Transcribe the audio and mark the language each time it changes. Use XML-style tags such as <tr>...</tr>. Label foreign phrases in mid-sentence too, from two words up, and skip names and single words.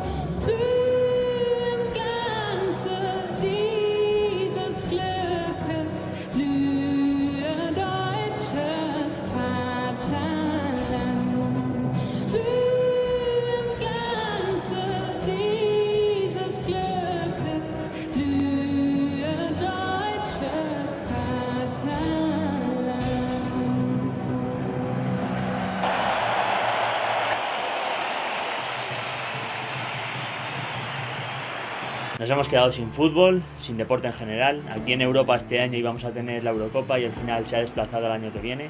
<de>Blühe im Glanze dieses Glückes, blühe deutsches Vaterland. Blühe im Glanze dieses Glückes, blühe deutsches Vaterland.</de> <es>Nos hemos quedado sin fútbol, sin deporte en general. Aquí en Europa este año íbamos a tener la Eurocopa y al final se ha desplazado al año que viene.</es>